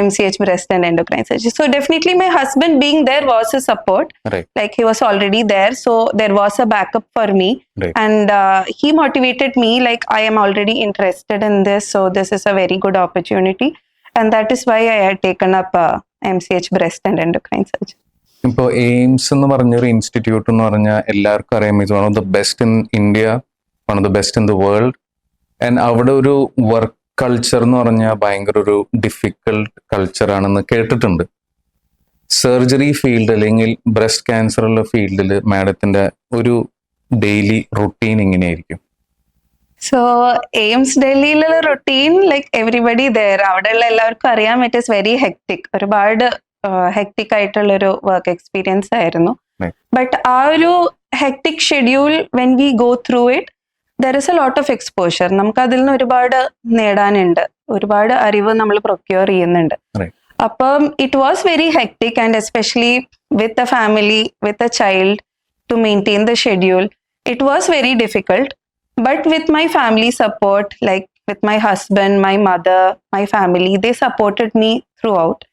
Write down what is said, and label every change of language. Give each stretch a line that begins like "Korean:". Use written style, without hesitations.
English: MCH breast and endocrine surgery. So definitely my husband being there was a support. Right. Like, he was already there, so there was a backup for me. Right. And he motivated me, like, I am already interested in this, so this is a very good opportunity, and that is why I had taken up MCH breast and endocrine surgery.
Malayalam: ഇപ്പോൾ AIIMS എന്ന് പറഞ്ഞൊരു institute എന്ന് പറഞ്ഞാൽ എല്ലാവർക്കും അറിയാം,
English: It one of the best in India, one of the best in the world.
Malayalam: And അവിടെ ഒരു work culture എന്ന് പറഞ്ഞാൽ ഭയങ്കര ഒരു ഡിഫിക്കൽട്ട് കൾച്ചറാണെന്ന് കേട്ടിട്ടുണ്ട്. സർജറി ഫീൽഡ് അല്ലെങ്കിൽ ബ്രസ്റ്റ് ക്യാൻസർ ഉള്ള ഫീൽഡിൽ മാഡത്തിന്റെ ഒരു ഡെയിലി റുട്ടീൻ എങ്ങനെയായിരിക്കും?
English: so AIIMS ഡൽഹിയിലുള്ള routine, like everybody there,
Malayalam: അവിടെയുള്ള എല്ലാവർക്കും അറിയാം,
English: It is very hectic.
Malayalam: ഒരുപാട് ഹെക്ടിക് ആയിട്ടുള്ളൊരു വർക്ക് എക്സ്പീരിയൻസ് ആയിരുന്നു.
English: But ആ ഒരു hectic schedule, when we go through it, there is a lot of exposure.
Malayalam: നമുക്ക് അതിൽ നിന്ന് ഒരുപാട് നേടാനുണ്ട്, ഒരുപാട് അറിവ് നമ്മൾ പ്രൊക്യൂർ ചെയ്യുന്നുണ്ട്.
English: അപ്പം it was very hectic, and especially with a family, with a child, to maintain the schedule, it was very difficult. But with my family support, like with my husband, my mother, my family, they supported me throughout.